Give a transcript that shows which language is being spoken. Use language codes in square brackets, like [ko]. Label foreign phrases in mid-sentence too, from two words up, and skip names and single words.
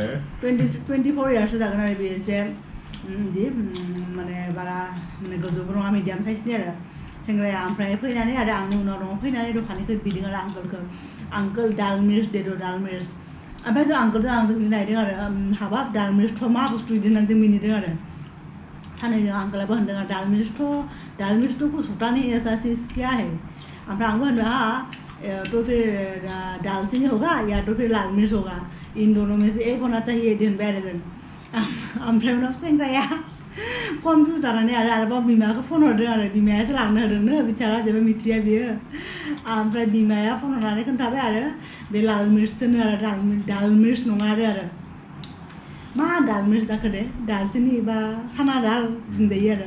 [brx] 24 इयार्ससो जागोन आरो बियो एसे बिदि माने बारा माने गोजौबो नङा मिडियाम साइजनि आरो सेंग्राया ओमफ्राय फैनानै आरो आंनि उनाव दङ फैनानै दखाननिखौ बिदों आरो आंकोल दाल मिर्च देदो दाल मिर्च ओमफ्राय जों आंजों बिदि नायदों आरो हाबाब दाल मिर्चथ' मा बुस्थु बिदि होननानै जों मिनिदों आरो सानैजों आंकोलाबो होनदों आरो दाल मिर्च तो [hi] कुछ होता नहीं ऐसा चीज़ क्या है [brx] ओमफ्राय आंबो होनदों [hi] तो फिर दालचीनी होगा या तो फिर लाल मिर्च होगा इन दोनों में से एक होना चाहिए दिन बाय दिन [brx] ओमफ्राय उनाव सेंग्राया कनफ्युज जानानै आरोबाव बिमाखौ फन हरदों आरो बिमायासो लांनो होदोंनो बिचारा जेबो मिथिया बियो ओमफ्राय बिमाया फन हरनानै खोन्थाबाय आरो बे लाल मिर्चसोनो आरो दाल मिर्च नङा आरो मा दाल मिर्च जाखो दे दालचिनी बा साना दाल बुंजायो आरो